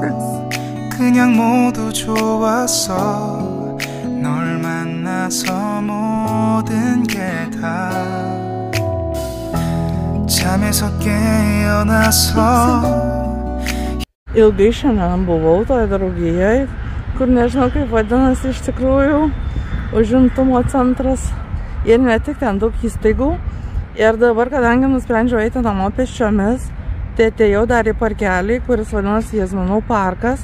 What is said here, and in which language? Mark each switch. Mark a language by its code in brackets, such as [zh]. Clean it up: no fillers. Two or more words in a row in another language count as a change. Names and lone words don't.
[ko] 그냥 모두 좋았어 널 만나서 모든 게 다 잠에서 깨어나서 [lt] Ilgai šiandien buvau toje draugijoje, kur nežinau kaip vadinasi iš tikrųjų užimtumo centras ir ne tik ten daug įstaigų. Ir dabar, kadangi nusprendžiau eiti namo pėsčiomis, tai atėjau dar į parkelį, kuris vadinasi Jazminų parkas.